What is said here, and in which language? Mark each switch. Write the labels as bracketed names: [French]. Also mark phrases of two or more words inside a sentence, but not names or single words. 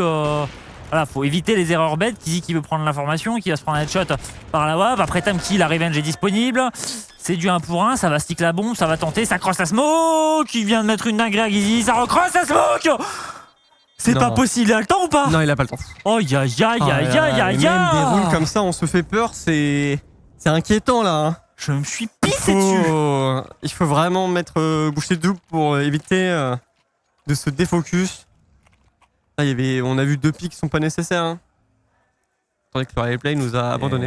[French] Voilà, faut éviter les erreurs bêtes. Qui veut prendre l'information, qui va se prendre un headshot par la WAV. Après Tamki, la revenge est disponible. C'est du 1 pour 1, ça va stick la bombe, ça va tenter, ça cross la smoke. Il vient de mettre une dinguerie à Gizzy, ça recross la smoke. C'est Non. pas possible, il a le temps ou pas? Non, il a pas le temps. Oh ya ya ya ya ya Même ya. des rounds comme ça, on se fait peur, c'est inquiétant là. Hein. Je me suis pissé dessus. Il faut vraiment mettre boucher double pour éviter de se défocus. Là, on a vu 2 pics qui sont pas nécessaires. Hein. Attendez que le replay nous a abandonné.